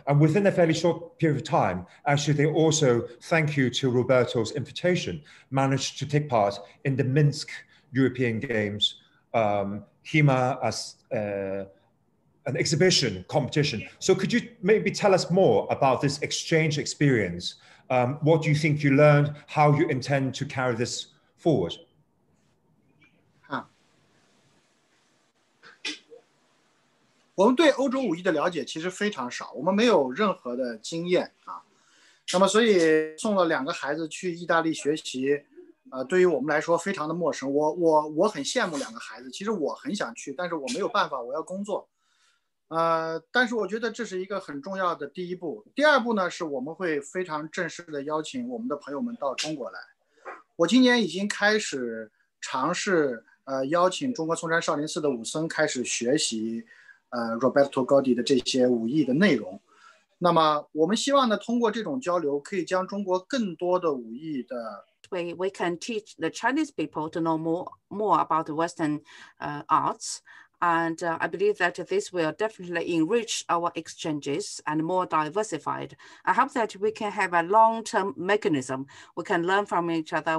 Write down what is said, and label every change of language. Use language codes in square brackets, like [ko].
[en] And within a fairly short period of time, actually, they also, thank you to Roberto's invitation, managed to take part in the Minsk European Games, HEMA as an exhibition competition. So could you maybe tell us more about this exchange experience? What do you think you learned? How you intend to carry this forward? [zh] 我们对欧洲武艺的了解其实非常少，我们没有任何的经验啊。那么，所以送了2个孩子去意大利学习，对于我们来说非常的陌生。我很羡慕2个孩子，其实我很想去，但是我没有办法，我要工作。但是我觉得这是一个很重要的第一步。第二步呢，是我们会非常正式的邀请我们的朋友们到中国来。我今年已经开始尝试邀请中国嵩山少林寺的武僧开始学习Roberto Gotti 的这些武艺的内容。那么我们希望呢，通过这种交流，可以将中国更多的武艺的 [en] we can teach the Chinese people to know more about the Western arts. And I believe that this will definitely enrich our exchanges and more diversified. I hope that we can have a long-term mechanism. We can learn from each other.